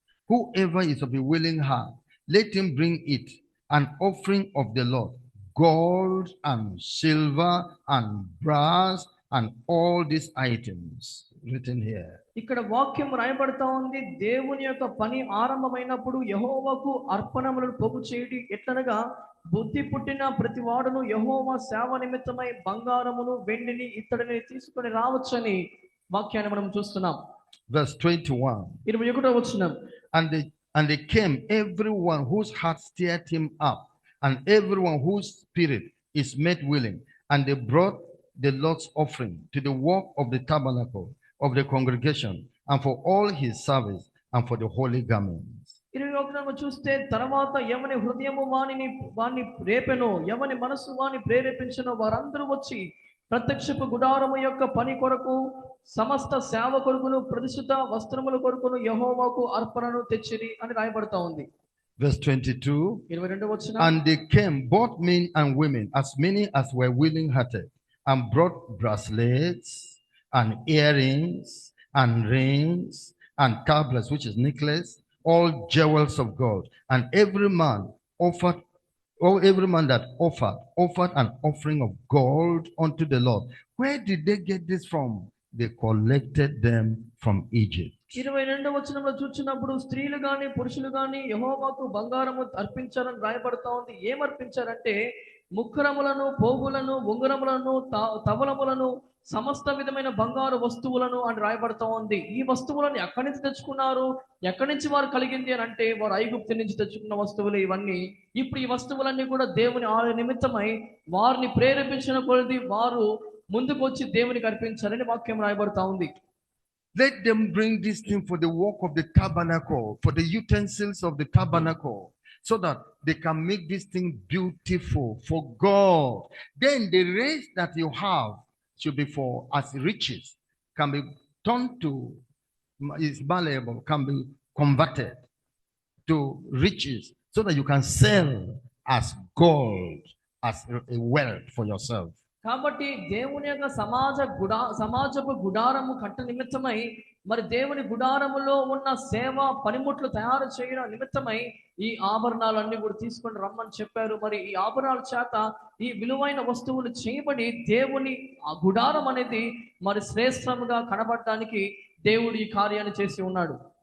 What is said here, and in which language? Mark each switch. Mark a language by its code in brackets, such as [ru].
[en] Whoever is of a willing heart, let him bring it, an offering of the Lord, gold and silver and brass and all these items written here. [te] ఇక్కడ వాక్యం రాయబడతా ఉంది. దేవుని యొక్క పని ఆరంభమైనప్పుడు యెహోవాకు అర్పణములను పోగు చేయడి ఎట్లనగా బుద్ధి పుట్టిన ప్రతి వాడును యెహోవా సేవ నిమిత్తమై బంగారమును వెండిని ఇత్తడిని తీసుకొని రావచ్చని వాక్యాన్ని మనం చూస్తున్నాం. [en] Verse 21. [te] 21వ వచనం. [en] And they came, everyone whose heart stirred him up, and everyone whose spirit is made willing, and they brought the Lord's offering to the work of the tabernacle of the congregation, and for all his service, and for the holy garments. [te] 21వ చూస్తే తర్వాత ఎవని హృదయము వాణ్ణి రేపెనో, ఎవని మనసు వాణ్ణి ప్రేరేపించనో వారందరూ వచ్చి ప్రత్యక్షపు గుడారము యొక్క పని కొరకు సమస్త సేవ కొరకును ప్రతిష్ఠిత వస్త్రముల కొరకును యెహోవాకు అర్పణను తెచ్చిరి అని రాయబడతా ఉంది. [en] Verse 22. [te] 22వ వచనం. [en] And they came, both men and women, as many as were willing-hearted, and brought bracelets and earrings and rings and tablets, which is necklace, all jewels of God. And every man offered, every man that offered an offering of gold unto the Lord. Where did they get this from? They collected them from Egypt. [te] 22వ వచనంలో చూచినప్పుడు స్త్రీలు గాని పురుషులు గాని యెహోవాకు బంగారము అర్పించారని రాయబడతా ఉంది. ఏం అర్పించారంటే ముక్కరములను, పోగులను, ఉంగరములను, తవలములను, సమస్త విధమైన బంగారు వస్తువులను అని రాయబడతా ఉంది. ఈ వస్తువులను ఎక్కడి నుంచి తెచ్చుకున్నారు, ఎక్కడి నుంచి వారు కలిగింది అని అంటే వారు ఐగుప్తు నుంచి తెచ్చుకున్న వస్తువులు ఇవన్నీ. ఇప్పుడు ఈ వస్తువులన్నీ కూడా దేవుని నిమిత్తమై వారిని ప్రేరేపించిన కొలది వారు ముందుకు వచ్చి దేవునికి అర్పించాలని వాక్యం రాయబడతా ఉంది. [en] Let them bring this thing for the work of the tabernacle, for the utensils of the tabernacle, so that they can make this thing beautiful for God. Then the rest that you have should be for as riches, can be turned to, is malleable, can be converted to riches, so that you can sell as gold, as a wealth for yourself. [te] కాబట్టి దేవుని యొక్క సమాజపు గుడారము కట్ట నిమిత్తమై మరి దేవుని గుడారములో ఉన్న సేవ పనిముట్లు తయారు చేయడం నిమిత్తమై ఈ ఆభరణాలన్నీ కూడా తీసుకొని రమ్మని చెప్పారు. మరి ఈ ఆభరణాల చేత ఈ విలువైన వస్తువులు చేయబడి దేవుని ఆ గుడారం అనేది మరి శ్రేష్టముగా కనబడటానికి దేవుడు ఈ కార్యాన్ని చేసి ఉన్నాడు.